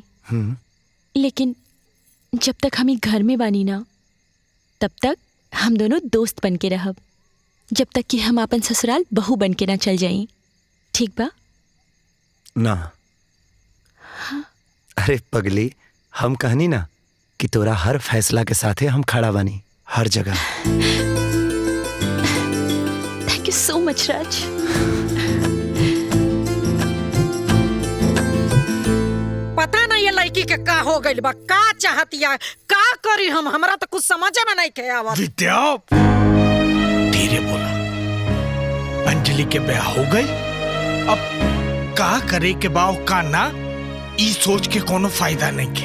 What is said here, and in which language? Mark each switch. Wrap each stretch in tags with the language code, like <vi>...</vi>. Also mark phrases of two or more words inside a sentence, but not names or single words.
<bho>लेकिन जब तक हम घर में बानी ना, तब तक हम दोनों दोस्त बन के रहब, जब तक कि हम अपन ससुराल बहू बन के ना चल जाई। ठीक बा ना? हाँ? अरे पगली, हम कहनी ना कि तोरा हर फैसला के साथे हम खड़ा बानी, हर जगह।</bho> <en>thank you so much राज।</en> <bho>पता नहीं ये लड़की के का हो गइल बा, का चाहतिया, का करी हम, हमरा तो कुछ समझ में नहीं के आवत। विद्या, धीरे बोला। अंजलि के ब्याह हो गई, अब का करे के बाव का ना, ई सोच के कोनो फायदा नहीं के।</bho>